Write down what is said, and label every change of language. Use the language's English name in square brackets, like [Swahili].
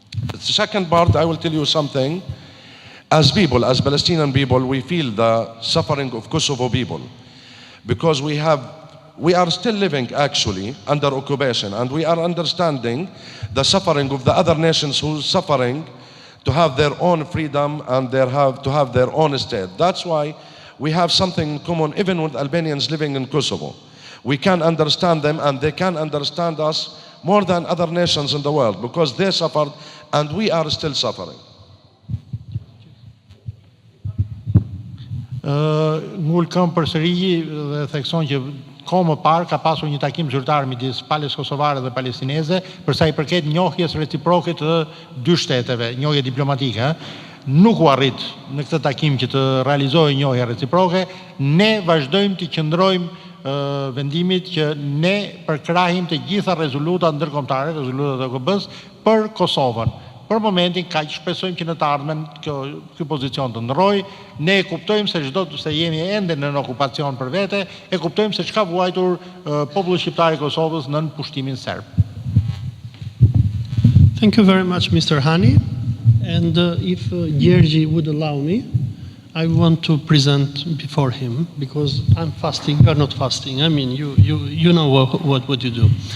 [English] The second part, I will tell you something. As people, as Palestinian people, we feel the suffering of Kosovo people, because we are still living actually under occupation, and we are understanding the suffering of the other nations who are suffering to have their own freedom and to have their own state. That's why we have something in common even with Albanians living in Kosovo. We can understand them and they can understand us more than other nations in the world, because they suffered and we are still suffering. [Albanian] Ngul këm përsëri dhe thekson që kohë më parë ka pasur një takim zyrtar midis palës kosovare dhe palestineze për sa i përket njohjes reciproke të dy shteteve, njohje diplomatike. Nuk u arrit në këtë takim që të realizohej njohja reciproke. Ne vazhdojmë të qëndrojmë vendimit që ne përkrahim të gjitha rezolutat ndërkombëtare, rezolutat e OKB-s për Kosovën. Për momentin kaq shpresojmë që në të ardhmen ky pozicion të ndrojë. Ne e kuptojmë se jemi ende në okupacion për vete, e kuptojmë se çka vuajtur populli shqiptar i Kosovës nën pushtimin serb. [English] Thank you very much, Mr. Hani. And if Gjergji would allow me, I want to present before him, because I'm fasting, you're not fasting. I mean, you know what you do.